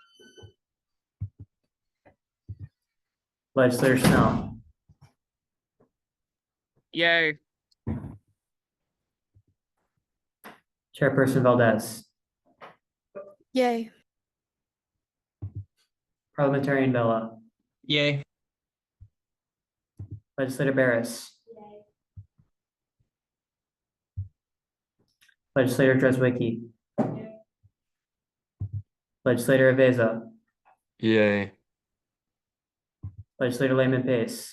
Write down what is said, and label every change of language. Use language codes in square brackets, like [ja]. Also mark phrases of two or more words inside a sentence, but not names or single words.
[en] Legislator Snell. Yay. Chairperson Valdez. Yay. Parliamentarian Bella. Yay. Legislator Barris. Legislator Dreswicki. Legislator Aveza. Yay. Legislator Lehman Pace.